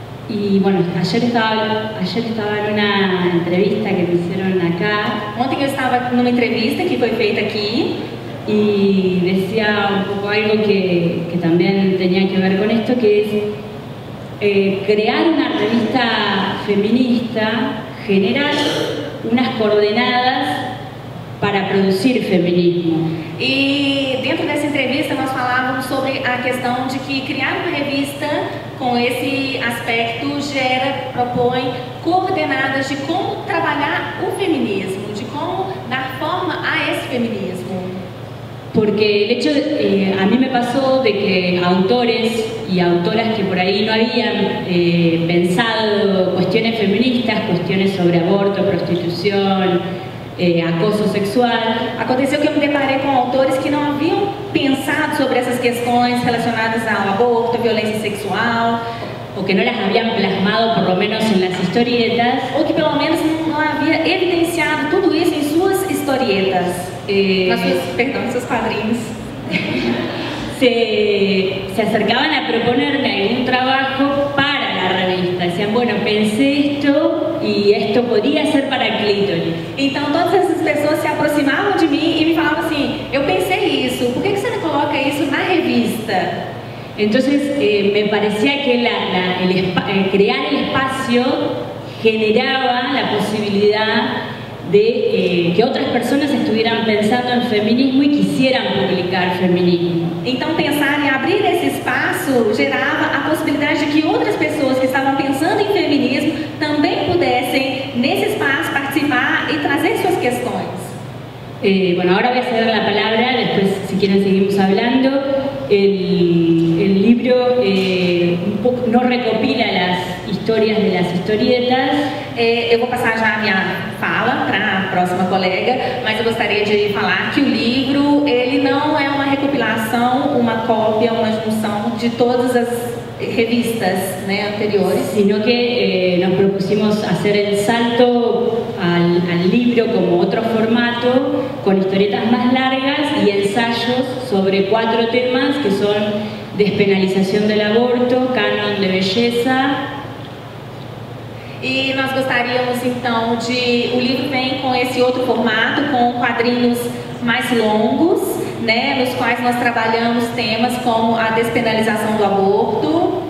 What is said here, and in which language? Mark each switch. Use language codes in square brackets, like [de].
[es] Y bueno, ayer estaba en una entrevista que me hicieron acá. [pt] Ontem eu estava numa entrevista que foi feita aqui. [es] y decía un poco algo que también tenía que ver con esto, que es crear una revista feminista, generar unas coordenadas para producir feminismo. [pt] E dentro dessa entrevista nós falávamos sobre a questão de que criar uma revista com esse aspecto propõe coordenadas de como trabalhar o feminismo, de como dar forma a esse feminismo. [es] Porque el hecho a mí me pasó de que autores y autoras que por ahí no habían pensado cuestiones feministas, cuestiones sobre aborto, prostitución, acoso sexual. [pt] Aconteceu que eu me deparei com autores que não haviam pensado sobre essas questões relacionadas ao aborto, à violência sexual, [es] o que no las habían plasmado por lo menos en las historietas, [pt] ou que pelo menos não havia evidenciado tudo isso em suas historietas, em seus quadrinhos. [es] Se acercaban a proponerme algún trabajo para la revista. Decían, bueno, pensé esto y esto podría ser para Clítoris. [pt] Então todas essas pessoas se aproximavam de mim e me falavam assim, eu pensei isso, por que você não coloca isso na revista? [es] Entonces me parecía que crear el espacio generaba la posibilidad de que [pt] outras pessoas [es] estuvieran pensando en feminismo y quisieran publicar feminismo. [pt] Então pensar em abrir esse espaço gerava a possibilidade de que outras pessoas que estavam pensando em feminismo também pudessem nesse espaço participar e trazer suas questões. [es] Bueno, ahora voy a ceder la palabra, después si quieren seguimos hablando. El libro un poco, no recopila las historias de las historietas. [pt] Eu vou passar já a minha fala para a próxima colega, mas eu gostaria de falar que o livro ele não é uma recopilação, uma cópia, uma junção de todas as revistas, né, anteriores, [es] sino que nos propusimos hacer el salto al libro como otro formato, con historietas más largas y ensayos sobre 4 temas que son despenalización del aborto, canon de belleza. [pt] E nós gostaríamos então de... O livro vem com esse outro formato, com quadrinhos mais longos, né, nos quais nós trabalhamos temas como a despenalização do aborto,